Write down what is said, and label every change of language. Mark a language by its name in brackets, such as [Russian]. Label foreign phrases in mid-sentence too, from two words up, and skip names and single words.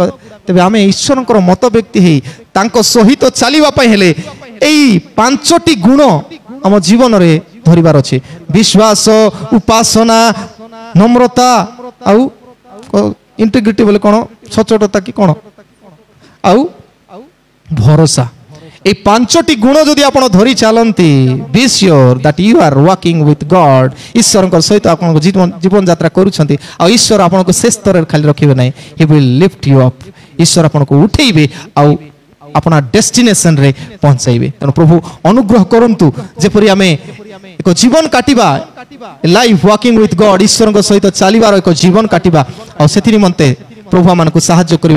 [Odia] ତେବେ ଆମେ ଈଶ୍ୱରଙ୍କର ମତ ବ୍ୟକ୍ତି ହେଇ ତାଙ୍କ ସହିତ ଚାଲିବା ପାଇଁ ହେଲେ ଏଇ 5ଟି ଗୁଣ ଆମ ଜୀବନରେ ଧରିବାର ଅଛି। ବିଶ୍ୱାସ, ଉପାସନା, ନମ୍ରତା, ଆଉ ଇଣ୍ଟିଗ୍ରିଟି ବୋଲେ କ'ଣ? ସଚ୍ଚୋଟତା କି କ'ଣ? ଆଉ ଭରସା। ଏଇ 5ଟି ଗୁଣ ଯଦି ଆପଣ ଧରି ଚାଲନ୍ତି, [English] be sure that you are walking with God। [Odia] ଈଶ୍ୱରଙ୍କ ସହିତ ଆପଣଙ୍କ ଜୀବନ ଯାତ୍ରା କରୁଛନ୍ତି, ଆଉ ଈଶ୍ୱର ଆପଣଙ୍କୁ ସେ ସ୍ତରରେ ଖାଲି ରଖିବେ ନାହିଁ, [English] he will lift you up। [Odia] ଈଶ୍ୱର ଆପଣଙ୍କୁ ଉଠେଇବେ ଆଉ ଆପଣ ଡେଷ୍ଟିନେସନରେ ପହଞ୍ଚାଇବେ। ତେଣୁ ପ୍ରଭୁ ଅନୁଗ୍ରହ କରନ୍ତୁ ଯେପରି ଆମେ ଏକ ଜୀବନ କାଟିବା, [English] life walking with God, [Odia] ଈଶ୍ୱରଙ୍କ ସହିତ ଚାଲିବାର ଏକ ଜୀବନ କାଟିବା, ଆଉ ସେଥି ନିମନ୍ତେ ପ୍ରଭୁ ଆମମାନଙ୍କୁ ସାହାଯ୍ୟ କରିବେ।